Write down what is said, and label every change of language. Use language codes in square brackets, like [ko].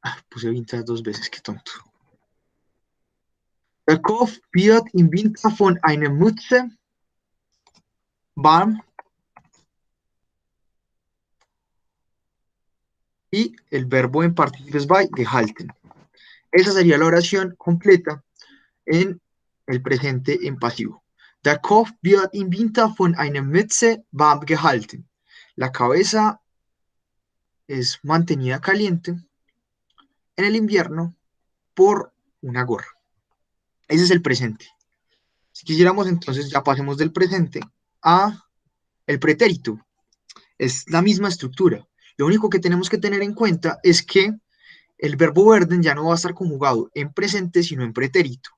[es] Puse Winter dos veces, qué tonto. [de] Der Kopf wird im Winter von einer Mütze warm. [es] Y el verbo en participes by gehalten. Esa sería la oración completa en el presente en pasivo. [de] Der Kopf wird im Winter von einer Mütze warm gehalten. [es] La cabeza es mantenida caliente en el invierno por una gorra. Ese es el presente. Si quisiéramos, entonces ya pasemos del presente a el pretérito. Es la misma estructura. Lo único que tenemos que tener en cuenta es que el verbo werden ya no va a estar conjugado en presente, sino en pretérito.